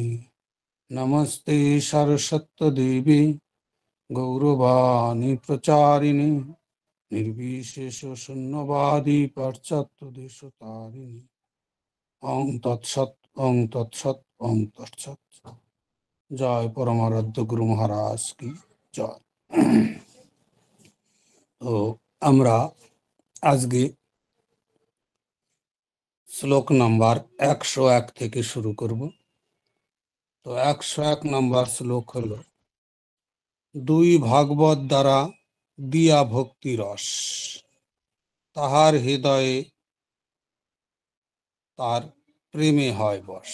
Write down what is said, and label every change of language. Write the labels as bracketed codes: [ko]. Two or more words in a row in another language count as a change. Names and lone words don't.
[sa] नमस्ते सरस्वतीदेवी गौरवाणी प्रचारिणे निर्विशेष शून्यवादी पाश्चात्यदेशतारिणे। ओं तत्सत्, ओं तत्सत्, ओं तत्सत्। [bn] জয় পরমারাধ্য গুরু মহারাজ কি জয়। তো আমরা আজকে শ্লোক নাম্বার 101 থেকে শুরু করব। তো 101 নাম্বার শ্লোক হলো, দুই ভাগবত দ্বারা দিয়া ভক্তি রস, তাহার হৃদয়ে তার প্রেমে হয় বশ।